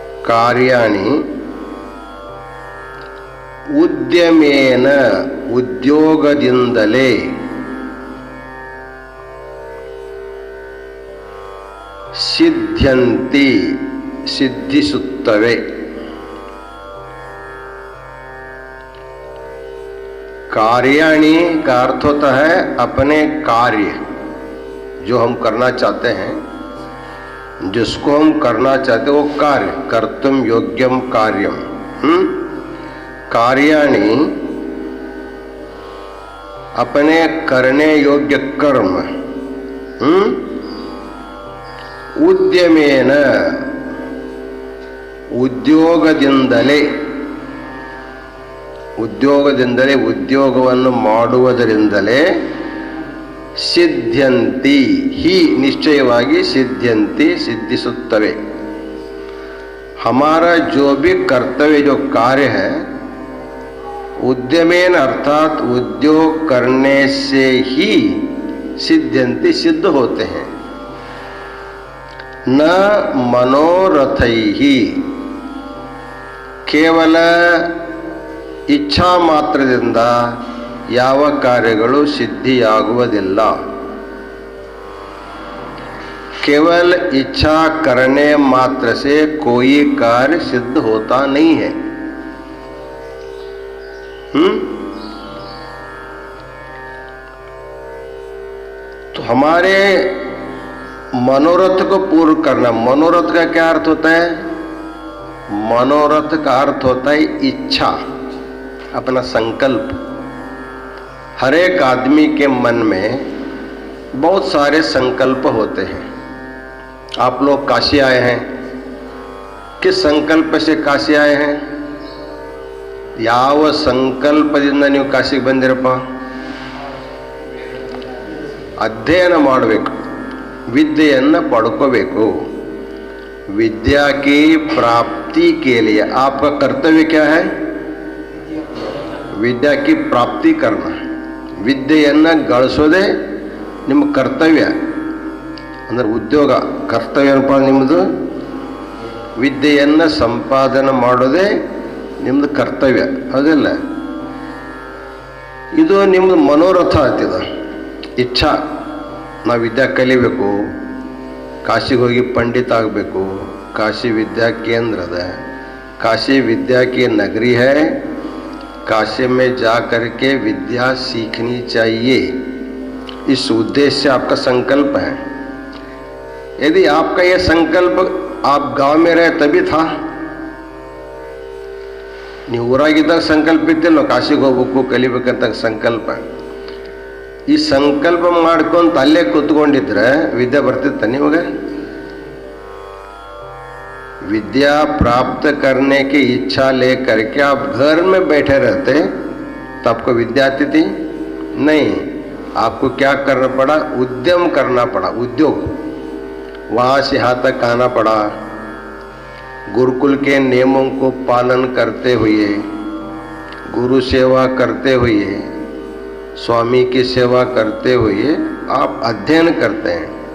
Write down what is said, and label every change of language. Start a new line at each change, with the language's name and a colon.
Sanskrit: ಕಾರ್ಯಾಣಿ ಉದ್ಯಮೇನ
Kannada: ಉದ್ಯೋಗದಿಂದಲೇ ಸಿದ್ಧ್ಯಂತಿ ಸಿದ್ಧಿಸುತ್ತವೆ.
Hindi: कार्याणी का अर्थ होता है अपने कार्य, जो हम करना चाहते हैं, जिसको हम करना चाहते हैं वो कार्य,
Sanskrit: कर्तुम योग्यम कार्यम.
Hindi: कार्याणि अपने करने योग्य कर्म.
Kannada: ಉದ್ಯಮೇನ ಉದ್ಯೋಗದಿಂದಲೇ, ಉದ್ಯೋಗದಿಂದಲೇ ಉದ್ಯೋಗವನ್ನು ಮಾಡುವುದರಿಂದಲೇ ಸಿದ್ಧ್ಯಂತಿ ಹಿ ನಿಶ್ಚಯವಾಗಿ ಸಿದ್ಧ್ಯಂತಿ ಸಿದ್ಧಿಸುತ್ತವೆ.
Hindi: हमारा जो भी कर्तव्य जो कार्य है उद्यमेन अर्थात उद्योग करने से ही सिद्ध्यंति सिद्ध होते हैं.
Sanskrit: न मनोरथैः,
Kannada: ಕೇವಲ ಇಚ್ಛಾ ಮಾತ್ರದಿಂದ ಯಾವ ಕಾರ್ಯಗಳು ಸಿದ್ಧಿಯಾಗುವುದಿಲ್ಲ.
Hindi: केवल इच्छा करने मात्र से कोई कार्य सिद्ध होता नहीं है. तो हमारे मनोरथ को पूर्ण करना, मनोरथ का क्या अर्थ होता है? मनोरथ का अर्थ होता है इच्छा, अपना संकल्प. हर एक आदमी के मन में बहुत सारे संकल्प होते हैं. आप लोग काशी आए हैं, किस संकल्प से काशी आए हैं?
Kannada: ಯಾವ ಸಂಕಲ್ಪದಿಂದ ನೀವು ಕಾಶಿಗೆ ಬಂದಿರಪ್ಪ? ಅಧ್ಯಯನ ಮಾಡಬೇಕು, विद्येಯನ್ನು
Hindi: पढ़को. विद्या की प्राप्ति के लिए आपका कर्तव्य क्या है? विद्या की प्राप्ति करना.
Kannada: विद्येಯನ್ನು ಗಳಿಸೋದೇ ನಿಮ್ಮ ಕರ್ತವ್ಯ. ಅಂದ್ರೆ ಉದ್ಯೋಗ ಕರ್ತವ್ಯ ಏನಪ್ಪ ನಿಮ್ಮದು? ವಿದ್ಯೆಯನ್ನು ಸಂಪಾದನೆ ಮಾಡೋದೇ ನಿಮ್ಮದು ಕರ್ತವ್ಯ, ಹೌದಿಲ್ಲ? ಇದು ನಿಮ್ಮದು ಮನೋರಥ ಆಗ್ತದ, ಇಚ್ಛಾ. ನಾವು ವಿದ್ಯಾ ಕಲಿಬೇಕು, ಕಾಶಿಗೆ ಹೋಗಿ पंडित ಆಗಬೇಕು.
Hindi: काशी विद्या केंद्र है, काशी विद्या की नगरी है. काशी में जा करके विद्या सीखनी चाहिए. इस उद्देश्य से आपका संकल्प है. यदि आपका यह संकल्प आप गांव में रहे तभी था,
Kannada: ನೀವು ಊರಾಗಿದ್ದಾಗ ಸಂಕಲ್ಪ ಇತ್ತಿಲ್ಲ, ಕಾಶಿಗೆ ಹೋಗ್ಬೇಕು ಕಲಿಬೇಕಂತ ಸಂಕಲ್ಪ. ಈ ಸಂಕಲ್ಪ ಮಾಡ್ಕೊಂತ ಅಲ್ಲೇ ಕೂತ್ಕೊಂಡಿದ್ರೆ ವಿದ್ಯೆ ಬರ್ತಿತ್ತ ನಿಮಗೆ?
Hindi: विद्या प्राप्त करने की इच्छा लेकर के आप घर में बैठे रहते तो आपको विद्या आती थी? नहीं, आपको क्या करना पड़ा? उद्यम करना पड़ा, उद्योग. वहाँ से यहाँ तक आना पड़ा. गुरुकुल के नियमों को पालन करते हुए, गुरु सेवा करते हुए, स्वामी की सेवा करते हुए आप अध्ययन करते हैं.